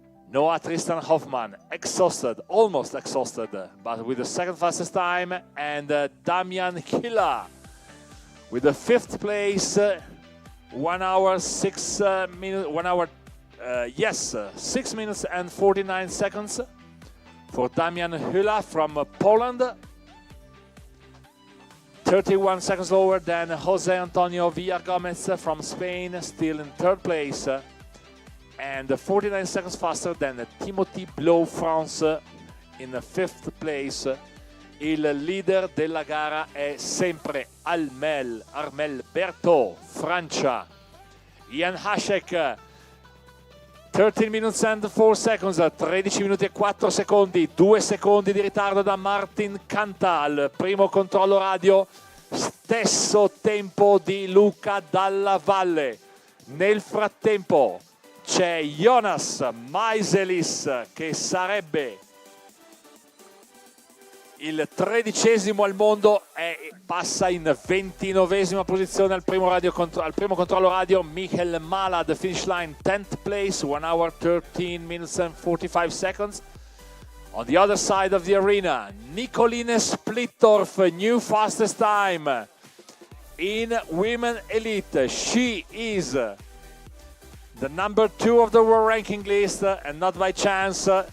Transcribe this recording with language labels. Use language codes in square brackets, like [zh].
[en] Noah Tristan Hoffmann, exhausted, almost exhausted, but with the second fastest time, and Damian Hilla with the 5th place, 1 hour, 6 minutes, 1 hour, 6 minutes and 49 seconds for Damian Hilla from Poland. 31 seconds lower than Jose Antonio Villagomez from Spain, still in 3rd place, and 49 seconds faster than Timothy Blau France in 5th place. [it] Il leader della gara è sempre Armel Berthaud, Francia. Ian Hasek, [en] 13 minutes and 4 seconds, [it] 13 minuti e 4 secondi, 2 secondi di ritardo da Martin Kanta al primo controllo radio, stesso tempo di Luca Dalla Valle. Nel frattempo c'è Jonas Maiselis che sarebbe il 13° al mondo e passa in 29ª posizione al primo controllo radio. [en] Michael Malad, finish line 10th place, 1 hour 13 minutes and 45 seconds. On the other side of the arena, Nicoline Splittorf, new fastest time in women elite. She is the number 2 of the world ranking list, and not by chance.